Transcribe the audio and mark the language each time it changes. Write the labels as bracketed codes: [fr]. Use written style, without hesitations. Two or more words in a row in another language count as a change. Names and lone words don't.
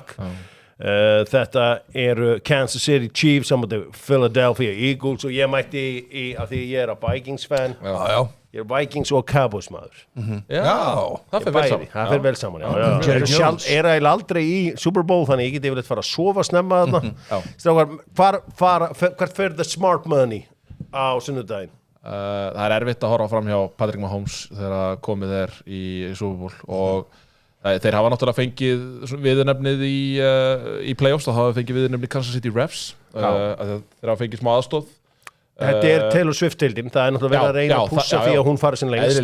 [is] Þetta eru Kansas City Chiefs á móti Philadelphia Eagles og ég mætti af því ég að Vikings fan. Ég Vikings og Cowboys maður. Það fer vel saman. Það fer vel saman, já. Eiginlega aldrei í Super Bowl, þannig ég geti yfirleitt fara að sofa snemma þarna. Strákar, hvert fer [en] the smart money [is] á sunnudaginn? Það erfitt að horfa fram hjá Patrick Mahomes þegar komið í Super Bowl og þeir hafa náttúrulega fengið viðurnefnið í playoffs, þá hafa fengið viðurnefnið Kansas City Refs, þeir hafa fengið smá aðstoð. Þetta Taylor Swift-deildin, það náttúrulega verið að reyna að pússa því að hún fari sin lengst.